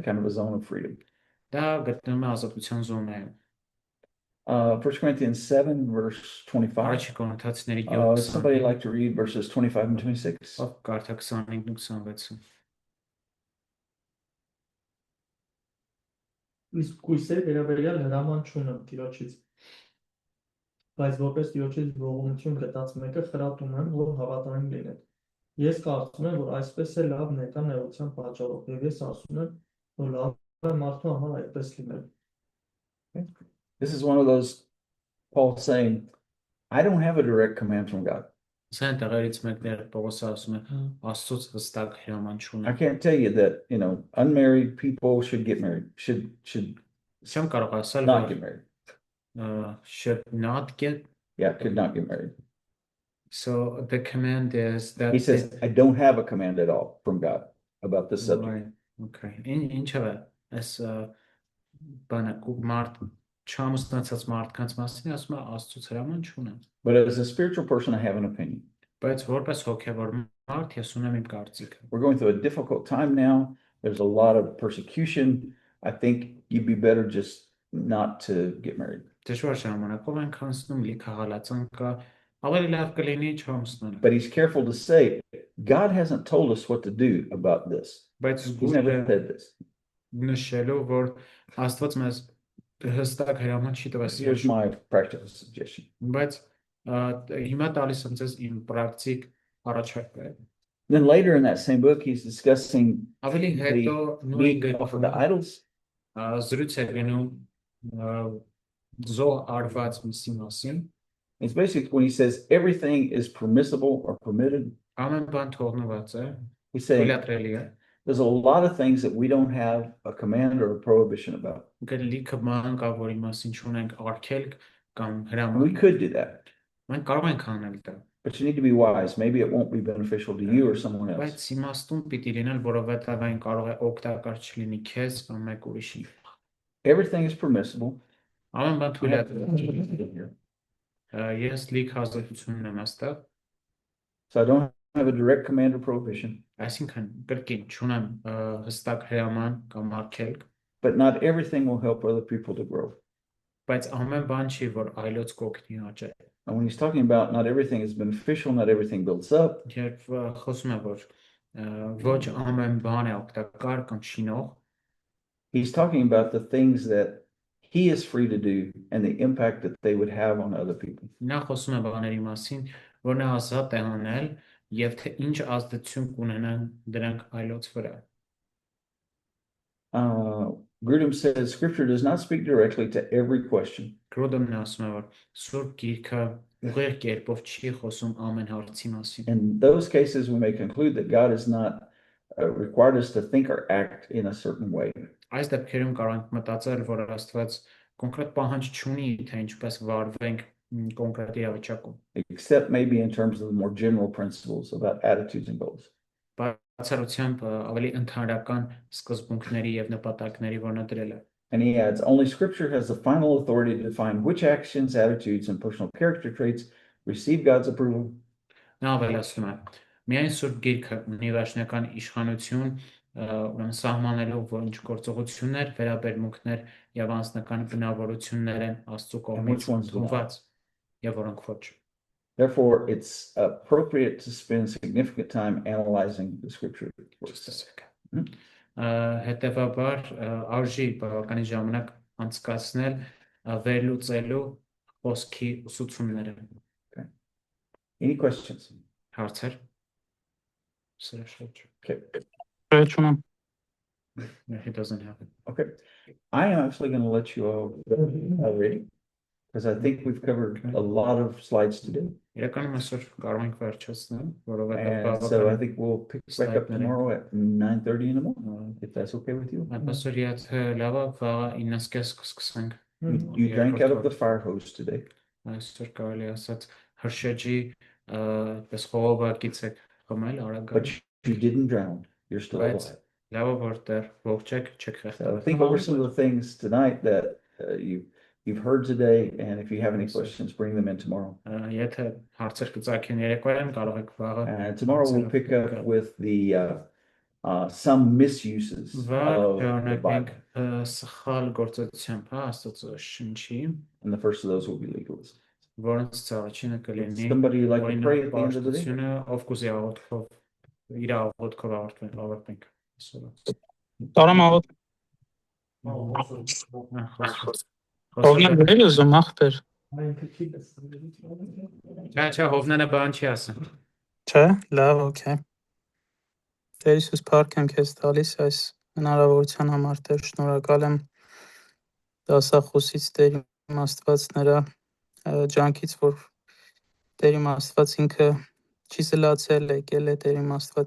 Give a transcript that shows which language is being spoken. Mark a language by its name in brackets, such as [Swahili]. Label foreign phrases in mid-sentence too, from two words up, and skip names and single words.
[English] kind of a zone of freedom. [Armenian] դա գտնվում է ազատության զոնայում։ [English] 1 Corinthians 7, verse 25. [Armenian] Առաջի Կորինթացիների [English] Somebody 7:25 like to read verses 25 and 26. [Armenian] ով կարդա 25 ու 26-ը։ Իսկ կույսեր վերաբերյալ հրաման չունեմ Տիրոջից, բայց որպես Տիրոջից ողորմություն գտած մեկը խրատում եմ, որ հավատարիմ լինեք։ Ես կարծում եմ, որ այսպես է լավ ներկա նեղության պատճառով, եւ ես ասում եմ, որ լավ է մարդու համար այդպես լինել։ [English] This is one of those, Paul saying, I don't have a direct command from God. [Armenian] Սա տեղերից մեկն է Պողոսը ասում է Աստծոց հստակ հրաման [English] I [Armenian] չունեմ։ [English] can't tell you that, unmarried people should get married, should [Armenian] Չեմ կարող ասել, [English] not [Armenian] որ [English] get married. should not get. Yeah, could not get married. So the command is that He says, I don't have a command at all from God about this subject. Right. Okay. [Armenian] Ինչով է այս բանը մարդ չամուսնացած մարդկանց մասին ասում է Աստծոց հրաման չունեմ։ [English] But as a spiritual person, I have an opinion. [Armenian] Բայց որպես հոգևոր մարդ, ես ունեմ իմ կարծիքը։ [English] We're going through a difficult time now. There's a lot of persecution. I think you'd be better just not to get married. [Armenian] Դժվար ժամանակով ենք անցնում, լիքը հալածան կա, ավելի լավ կլինի չամուսնալ։ [English] But he's careful to say, God hasn't told us what to do about this. [Armenian] Բայց [English] He's never said this. [Armenian] նշելով, որ Աստված մեզ հստակ հրաման չի տվել։ [English] Here's my practical suggestion. [Armenian] Բայց հիմա տալիս եմ ձեզ իմ պրակտիկ առաջարկը։ [English] Then later in that same book, he's discussing [Armenian] Ավելի հետո [English] the [Armenian] նույն [English] meat offered to [Armenian] գրքում [English] idols. [Armenian] զրույց է գնում զոհ արված միսի մասին։ [English] It's basically when he says everything is permissible or permitted, [Armenian] Ամեն բան թողնված է, [English] he's saying [Armenian] թույլատրելի է։ [English] there's a lot of things that we don't have a command or a prohibition about. [Armenian] Լիքը բան կա, որի մասին չունենք արգելք կամ [English] And we [Armenian] հրաման։ [English] could do that, [Armenian] Մենք կարող ենք անել դա, [English] but you need to be wise. Maybe it won't be beneficial to you or someone else. [Armenian] բայց իմաստուն պիտի լինել, որովհետև այն կարող է օգտակար չլինի քեզ կամ մեկ ուրիշի։ [English] Everything is permissible. [Armenian] Ամեն բան [English] I have [Armenian] թույլատրելի է։ Ես լիք ազատություն ունեմ այստեղ, [English] So I don't have a direct command or prohibition, [Armenian] այսինքն կրկին չունեմ հստակ հրաման կամ արգելք, [English] but not everything will help other people to grow. [Armenian] բայց ամեն բան չի, որ այլոց կօգնի աճել։ [English] And when he's talking about not everything is beneficial, not everything builds up, [Armenian] Երբ խոսում եմ, որ ոչ ամեն բան է օգտակար կամ շինող, [English] he's talking about the things that he is free to do and the impact that they would have on other people. [Armenian] նա խոսում է բաների մասին, որ նա ազատ է անել եւ թե ինչ ազդեցություն կունենան դրանք այլոց վրա։ [English] Grudem says scripture does not speak directly to every question. [Armenian] Գրոդոմն ասում է, որ Սուրբ Գիրքը ուղիղ կերպով չի խոսում ամեն հարցի մասին։ [English] In those cases, we may conclude that God has not required us to think or act in a certain way. [Armenian] Այս դեպքերում կարող ենք մտածել, որ Աստված կոնկրետ պահանջ չունի, թե ինչպես վարվենք կոնկրետ իրավիճակում, [English] Except maybe in terms of the more general principles about attitudes and goals. [Armenian] բացառությամբ ավելի ընդհանրական սկզբունքների եւ նպատակների, որ նա դրել է։ [English] And he adds, only scripture has the final authority to define which actions, attitudes, and personal character traits receive God's approval. [Armenian] Նա ավելացնում է. Միայն Սուրբ Գիրքը ունի վերջնական իշխանություն, ուրեմն սահմանելով, որ ինչ գործողություններ, վերաբերմունքներ եւ անձնական բնավորություններ են Աստծո կողմից [English] which ones do not. [Armenian] ընդունված եւ որոնք ոչ։ [English] Therefore, it's appropriate to spend significant time analyzing the scripture. Just a second. [Armenian] Հետևաբար արժի բավականին ժամանակ անցկացնել վերլուծելու խոսքի ուսուցումները։ [English] Any questions? [Armenian] Հարցեր։ Սրա շուրջ։ [English] Okay. No, he doesn't have it. Okay. I am actually going to let you all go already because I think we've covered a lot of slides today. [Armenian] Իրականում այսօր կարող ենք վերջացնել, [English] And so I think we'll pick back up tomorrow at 9:30 in the morning, if that's okay with you. [Armenian] Այսօր եթե լավ է, վաղը 9:30 կսկսենք։ [English] You drank out of the fire hose today. [Armenian] Այսօր կարելի ասած հրշեջի պես խողովակից եք խմել արագ։ [English] But you didn't drown. You're still [Armenian] Բայց [English] alive. [Armenian] լավ է որ դեռ ողջ եք, չեք [English] So [Armenian] խեղդվել։ [English] think over some of the things tonight that you've heard today, and if you have any questions, bring them in tomorrow. [Armenian] Եթե հարցեր կծագեն երեկոյան, կարող եք վաղը։ [English] And tomorrow we'll pick up with the some misuses of the Bible. [Armenian] Սխալ գործողությամբ, հա, Աստծո շնչի, [English] And the first of those will be legalism. [Armenian] որոնց առաջինը կլինի [English] Somebody like to pray at the end of the day? [Armenian] պարտությունը, ով կուզի աղոթքով իր աղոթքով ավարտենք։ Տարամ աղոտ Հովնան գրել ուզում ախպեր Չէ, Հովնանը բան չի ասում։ Չէ, լավ, օքեյ Տեր Հիսուս փառք եմ քեզ տալիս այս հնարավորության համար Տեր շնորհակալ եմ դասախոսից Տեր իմ Աստված նրա ջանքից որ Տեր իմ Աստված ինքը չի զլացել եկել է Տեր իմ Աստված